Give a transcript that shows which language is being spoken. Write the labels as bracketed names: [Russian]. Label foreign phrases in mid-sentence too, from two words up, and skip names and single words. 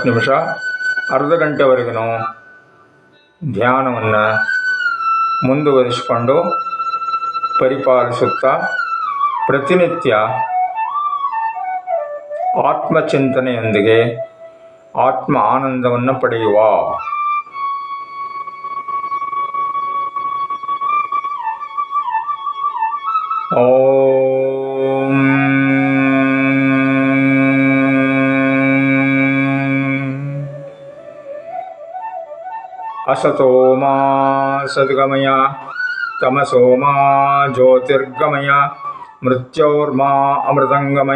[Kannada] ನಿಮಿಷ, ಅರ್ಧ ಗಂಟೆವರೆಗೂ ಧ್ಯಾನವನ್ನು ಮುಂದುವರಿಸಿಕೊಂಡು ಪರಿಪಾಲಿಸುತ್ತಾ ಪ್ರತಿನಿತ್ಯ ಆತ್ಮಚಿಂತನೆಯೊಂದಿಗೆ ಆತ್ಮ ಆನಂದವನ್ನು ಪಡೆಯುವ. [Sanskrit] ಓಂ असतो मा सद्गमय तमसो मा ज्योतिर्गमय मृत्योर्मा अमृतंगमय.